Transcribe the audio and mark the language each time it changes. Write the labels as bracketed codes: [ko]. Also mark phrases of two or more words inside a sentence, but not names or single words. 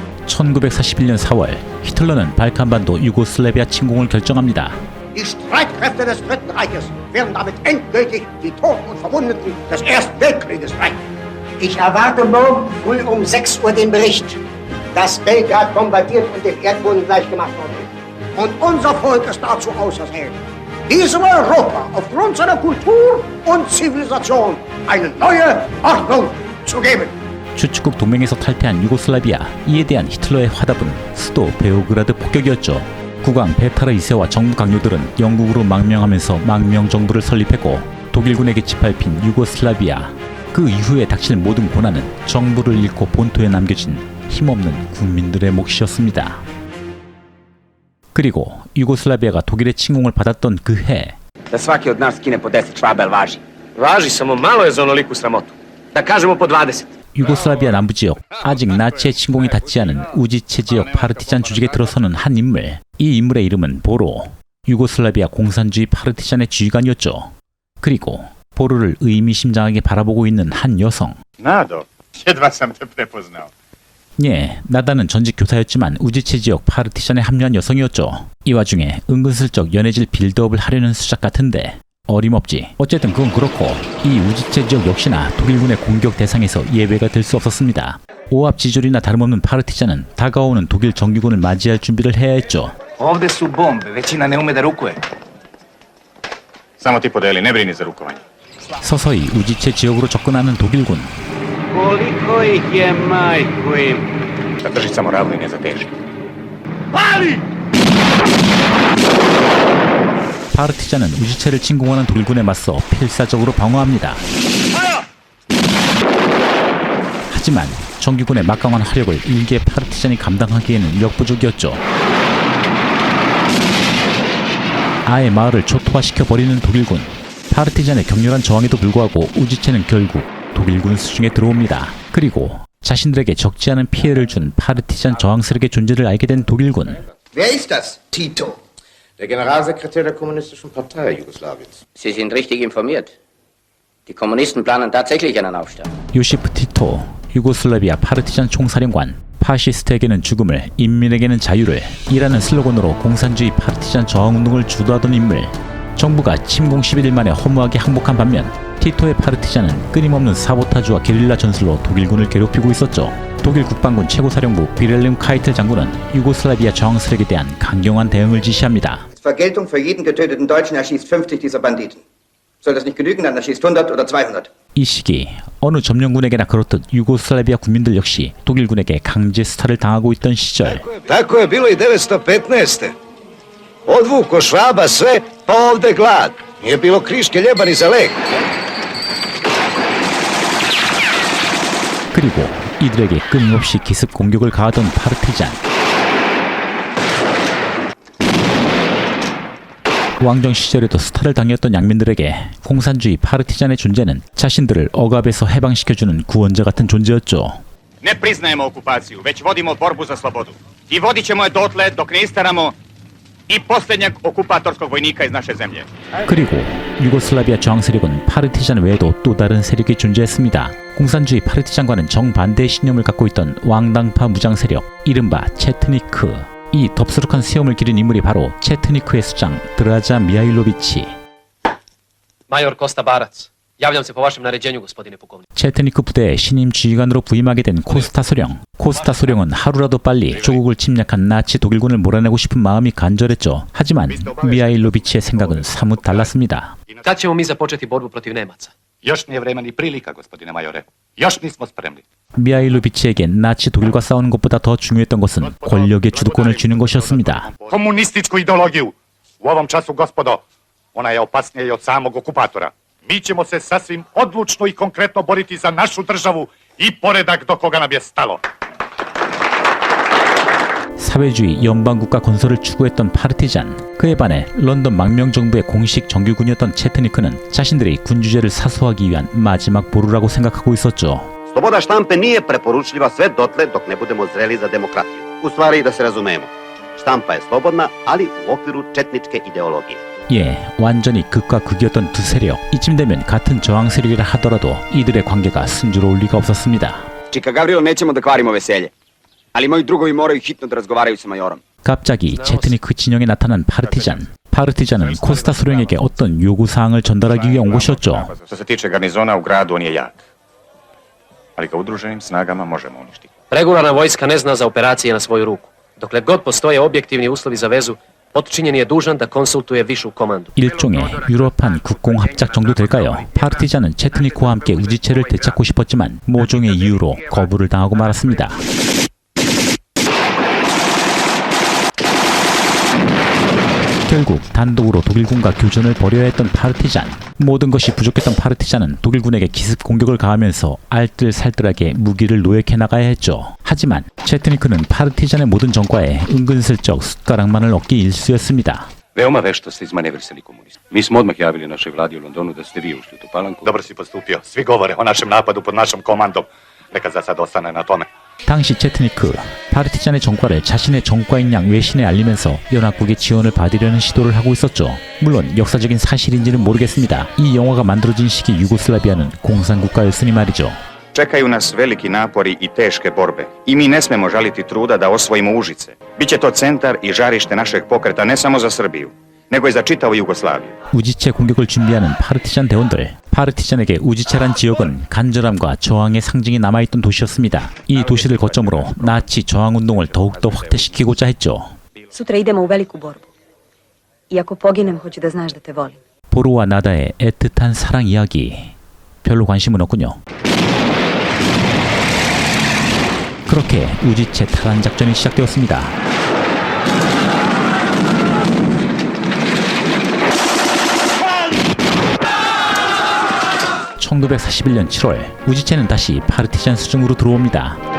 [ko] 1941년 4월 히틀러는 발칸반도 유고슬라비아 침공을 결정합니다. [de] Die Streitkräfte des Dritten Reiches werden damit endgültig die Toten und Verwundeten des Ersten Weltkrieges rächen. Ich erwarte morgen früh um 6 Uhr den Bericht, dass Belgrad bombardiert und dem Erdboden gleichgemacht worden ist. Und unser Volk ist dazu auserwählt, diesem Europa aufgrund seiner Kultur und Zivilisation eine neue Ordnung zu geben. [ko] 주축국 동맹에서 탈퇴한 유고슬라비아, 이에 대한 히틀러의 화답은 수도 베오그라드 폭격이었죠. 국왕 베타르 2세와 정부 강요들은 영국으로 망명하면서 망명 정부를 설립했고 독일군에게 짓밟힌 유고슬라비아. 그 이후에 닥칠 모든 고난은 정부를 잃고 본토에 남겨진 힘없는 국민들의 몫이었습니다. 그리고 유고슬라비아가 독일의 침공을 받았던 그 해, [sr] Da svaki od nas skine po 10 švabel važi. Važi, samo malo je za onoliku sramotu. Da kažemo po 20. [ko] 유고슬라비아 남부 지역, 아직 나치의 침공이 닿지 않은 우지체 지역 파르티잔 조직에 들어서는 한 인물. 이 인물의 이름은 보로, 유고슬라비아 공산주의 파르티잔의 지휘관이었죠. 그리고 보로를 의미심장하게 바라보고 있는 한 여성. [sr] Nado, jedva sam te prepoznao. [ko] 예, 나다는 전직 교사였지만 우지체 지역 파르티잔에 합류한 여성이었죠. 이 와중에 은근슬쩍 연애질 빌드업을 하려는 수작 같은데 어림없지. 어쨌든 그건 그렇고 이 우지체 지역 역시나 독일군의 공격 대상에서 예외가 될 수 없었습니다. 오합지졸이나 다름없는 파르티잔은 다가오는 독일 정규군을 맞이할 준비를 해야 했죠. [sr] Ovde su bombe, većina ne ume da rukuje. Samo ti podeli, ne brini za rukovanje. [ko] 서서히 우지체 지역으로 접근하는 독일군. [sr] Koliko ih je, majku im? Da drži samo ravno i ne zateži. [ko] 파르티잔은 우지체를 침공하는 독일군에 맞서 필사적으로 방어합니다. 하지만 정규군의 막강한 화력을 일개 파르티잔이 감당하기에는 역부족이었죠. 아예 마을을 초토화시켜버리는 독일군. 파르티잔의 격렬한 저항에도 불구하고 우지체는 결국 독일군 수중에 들어옵니다. 그리고 자신들에게 적지 않은 피해를 준 파르티잔 저항 세력의 존재를 알게 된 독일군. [de] Wer ist das? Tito, der Generalsekretär der Kommunistischen Partei Jugoslawiens. Sie sind richtig informiert. Die Kommunisten planen tatsächlich einen Aufstand. [ko] 요시프 티토, 유고슬라비아 파르티잔 총사령관. 파시스트에게는 죽음을, 인민에게는 자유를 이라는 슬로건으로 공산주의 파르티잔 저항운동을 주도하던 인물. 정부가 침공 11일 만에 허무하게 항복한 반면 티토의 파르티잔은 끊임없는 사보타주와 게릴라 전술로 독일군을 괴롭히고 있었죠. 독일 국방군 최고사령부 비렐름 카이틀 장군은 유고슬라비아 저항 세력에 대한 강경한 대응을 지시합니다. [de] Vergeltung für jeden getöteten Deutschen erschießt 50 dieser Banditen. Soll das nicht genügen, dann erschießt 100 oder 200. [ko] 이 시기 어느 점령군에게나 그렇듯 유고슬라비아 국민들 역시 독일군에게 강제 수탈을 당하고 있던 시절. [sr] Tako je bilo i 915. Odvuko Švaba sve, pa ovde glad. Nije bilo kriške ljeba ni za lek. [ko] 그리고 이들에게 끊임없이 기습 공격을 가하던 파르티잔. 왕정 시절에도 스타를 당했던 양민들에게 공산주의 파르티잔의 존재는 자신들을 억압에서 해방시켜주는 구원자 같은 존재였죠. [sr] Ne priznajemo okupaciju, već vodimo borbu za slobodu. I vodit ćemo je dotle dok ne istaramo i posljednjeg okupatorskog vojnika iz naše zemlje. [ko] 그리고 유고슬라비아 저항 세력은 파르티잔 외에도 또 다른 세력이 존재했습니다. 공산주의 파르티잔과는 정반대의 신념을 갖고 있던 왕당파 무장 세력, 이른바 체트니크. 이 덥수룩한 수염을 기른 인물이 바로 체트니크의 수장 드라자 미하일로비치. [sr] Major Kosta Barac. Javljam se po vašem naređenju, gospodine pukovnik. [ko] 체트니크 부대의 신임 지휘관으로 부임하게 된 코스타 소령. 코스타 소령은 하루라도 빨리 조국을 침략한 나치 독일군을 몰아내고 싶은 마음이 간절했죠. 하지만 미하일로비치의 생각은 사뭇 달랐습니다. [sr] Kad ćemo mi započeti borbu protiv Nemaca? Još nije vreme ni prilika, gospodine majore. Još nismo spremni. [ko] 미하일로비치에겐 나치 독일과 싸우는 것보다 더 중요했던 것은 권력의 주도권을 쥐는 것이었습니다. [sr] Komunističku ideologiju. U ovom času, gospodo, ona je opasnija i od samog okupatora. Mi ćemo se sasvim odlučno i konkretno boriti za našu državu i poredak do koga nam je stalo. [ko] 사회주의 연방국가 건설을 추구했던 파르티잔. 그에 반해 런던 망명정부의 공식 정규군이었던 체트니크는 자신들이 군주제를 사수하기 위한 마지막 보루라고 생각하고 있었죠. [sr] Sloboda štampe nije preporučljiva sve dotle dok ne budemo zreli za demokratiju. U stvari, da se razumemo, štampa je slobodna, ali u okviru četničke ideologije. [ko] 예, 완전히 극과 극이었던 두 세력. 이쯤 되면 같은 저항 세력이라 하더라도 이들의 관계가 순조로울 리가 없었습니다. [sr] Čika Gavrilo, nećemo da kvarimo veselje. Ali moji drugovi moraju hitno da razgovaraju sa majorom. [ko] 갑자기 체트니크 진영에 나타난 파르티잔. 파르티잔은 코스타 소령에게 어떤 요구사항을 전달하기 위해 온 것이었죠. [sr] Što se tiče garnizona u gradu, on je jak. Ali ga udruženim snagama možemo uništiti. Regularna vojska ne zna za operacije na svoju ruku. Dokle god postoje objektivni uslovi za vezu, podčinjeni je dužan da konsultuje višu komandu. [ko] 일종의 유럽판 국공 합작 정도 될까요? 파르티잔은 체트니크와 함께 우지체를 되찾고 싶었지만 모종의 이유로 거부를 당하고 말았습니다. 결국 단독으로 독일군과 교전을 벌여야 했던 파르티잔. 모든 것이 부족했던 파르티잔은 독일군에게 기습 공격을 가하면서 알뜰살뜰하게 무기를 노획해 나가야 했죠. 하지만 체트니크는 파르티잔의 모든 전과에 은근슬쩍 숟가락만을 얻기 일쑤였습니다. [sr] Veoma vešto ste izmanevrisali komunisti. Mi smo odmah javili našoj vladi u Londonu da ste vi ušli u tu palanku. Dobro si postupio. Svi govore o našem napadu pod našom komandom. Neka za sad ostane na tome. [ko] 당시 체트니크, 파르티잔의 전과를 자신의 전과인 양 외신에 알리면서 연합국의 지원을 받으려는 시도를 하고 있었죠. 물론 역사적인 사실인지는 모르겠습니다. 이 영화가 만들어진 시기 유고슬라비아는 공산국가였으니 말이죠. [sr] Čekaju nas veliki napori i teške borbe. I mi ne smemo žaliti truda da osvojimo Užice. Biće to centar i žarište našeg pokreta ne samo za Srbiju, nego i za čitavu Jugoslaviju. [ko] 우지체 공격을 준비하는 파르티잔 대원들. 파르티잔에게 우지체란 지역은 간절함과 저항의 상징이 남아있던 도시였습니다. 이 도시를 거점으로 나치 저항운동을 더욱더 확대시키고자 했죠. [sr] Sutra idemo u veliku borbu. I ako poginem, hoću da znaš da te volim. [ko] 보로와 나다의 애틋한 사랑 이야기. 별로 관심은 없군요. 그렇게 우지체 탈환 작전이 시작되었습니다. (1941년 7월) 우지체는 다시 파르티잔 수중으로 들어옵니다.